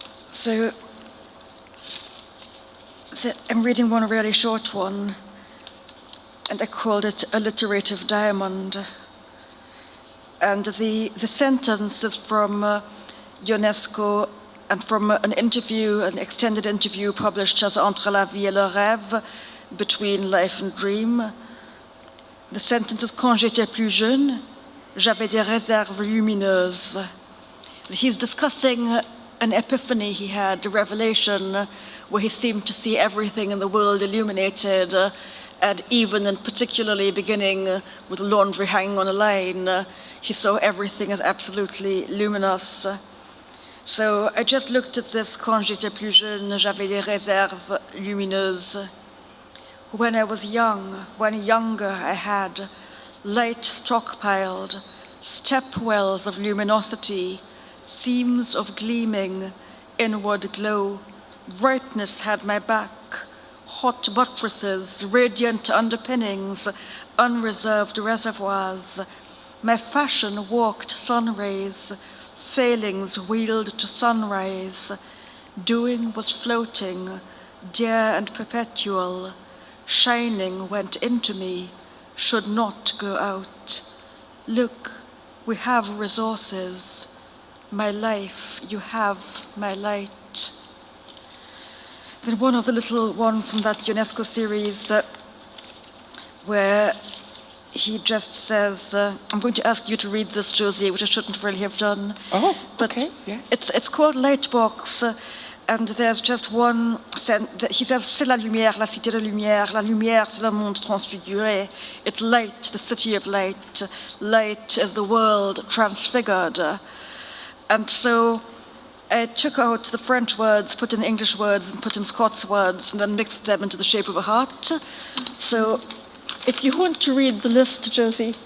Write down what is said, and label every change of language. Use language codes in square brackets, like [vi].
[en] So I'm reading one really short one, and I called it Alliterative Diamond. And the sentence is from Ionesco and from an extended interview published as Entre la vie et le rêve, Between Life and Dream. The sentence is [fr] Quand j'étais plus jeune, j'avais des réserves lumineuses. [en] He's discussing an epiphany he had, a revelation, where he seemed to see everything in the world illuminated, and even and particularly beginning with laundry hanging on a line, he saw everything as absolutely luminous. So I just looked at this, [fr] Quand j'étais plus jeune, j'avais des réserves lumineuses. [en] When I was young, when younger, I had light stockpiled, step wells of luminosity, seams of gleaming, inward glow. Brightness had my back, hot buttresses, radiant underpinnings, unreserved reservoirs. My fashion walked sun rays, failings wheeled to sunrise. Doing was floating, dear and perpetual. Shining went into me, should not go out. Look, we have resources. My life, you have my light. Then one of the little one from that Ionesco series where he just says, I'm going to ask you to read this, Josie, which I shouldn't really have done. Oh, but okay, yes. It's called Lightbox. And there's just one sentence. He says, [fr] c'est la lumière, la cité de lumière. La lumière, c'est le monde transfiguré. [en] It's light, the city of light. Light is the world transfigured. And so I took out the French words, put in the English words, and put in Scots words, and then mixed them into the shape of a heart. So if you want to read the list, Josie.